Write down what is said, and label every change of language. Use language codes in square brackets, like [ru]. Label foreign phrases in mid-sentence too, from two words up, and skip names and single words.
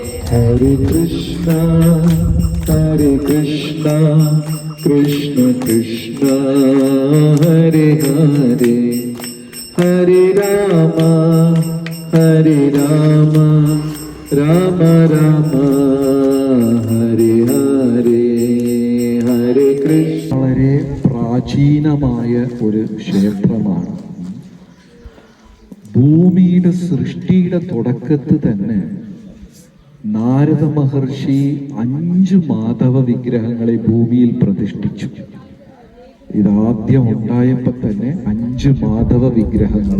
[sa] हरे कृष्ण कृष्ण कृष्ण हरे हरे हरे राम राम राम हरे हरे हरे कृष्ण. [ml] വളരെ പ്രാചീനമായ ഒരു ക്ഷേത്രമാണ്. ഭൂമിയുടെ സൃഷ്ടിയുടെ തുടക്കത്തിൽ തന്നെ നാരദ മഹർഷി 5 മാധവ വിഗ്രഹങ്ങളെ ഭൂമിയിൽ പ്രതിഷ്ഠിച്ചു. ഇതാദ്യം ഉണ്ടായപ്പോൾ തന്നെ 5 മാധവ വിഗ്രഹങ്ങൾ.